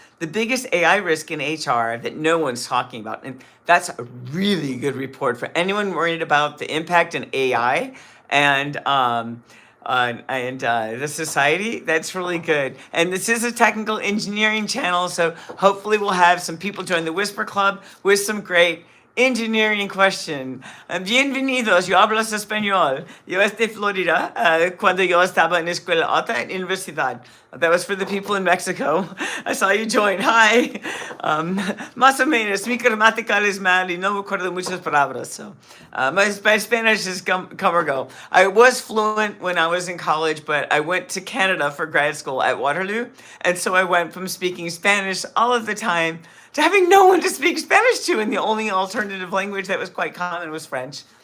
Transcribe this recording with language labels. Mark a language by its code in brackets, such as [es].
[en] The biggest AI risk in HR that no one's talking about, and that's a really good report for anyone worried about the impact in AI and the society. That's really good. And this is a technical engineering channel, so hopefully we'll have some people join the Whisper Club with some great engineering question. [es] Bienvenidos, yo hablo español. Yo es de Florida, cuando yo estaba en escuela alta en universidad. [en] That was for the people in Mexico. I saw you join. Hi. [es] Más o menos, mi gramática es mal y no me acuerdo muchas palabras. [en] So, my Spanish is come or go. I was fluent when I was in college, but I went to Canada for grad school at Waterloo. And so I went from speaking Spanish all of the time to having no one to speak Spanish to, and the only alternative language that was quite common was French.